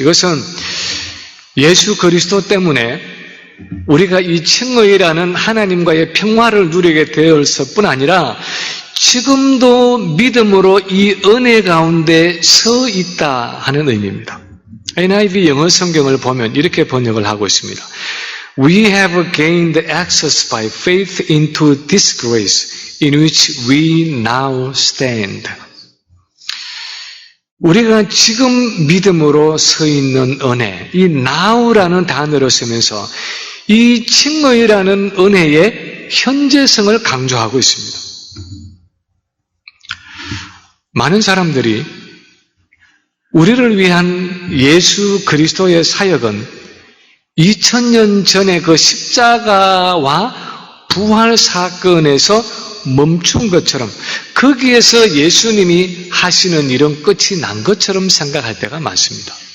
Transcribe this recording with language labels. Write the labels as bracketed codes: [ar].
[ko] 이것은 예수 그리스도 때문에 우리가 이 칭의라는 하나님과의 평화를 누리게 되었을 뿐 아니라 지금도 믿음으로 이 은혜 가운데 서 있다 하는 의미입니다. NIV 영어 성경을 보면 이렇게 번역을 하고 있습니다. [en] We have gained access by faith into this grace in which we now stand. [ko] 우리가 지금 믿음으로 서 있는 은혜, 이 now라는 단어를 쓰면서 이 칭의라는 은혜의 현재성을 강조하고 있습니다. 많은 사람들이 우리를 위한 예수 그리스도의 사역은 2000년 전의 그 십자가와 부활 사건에서 멈춘 것처럼, 거기에서 예수님이 하시는 일은 끝이 난 것처럼 생각할 때가 많습니다.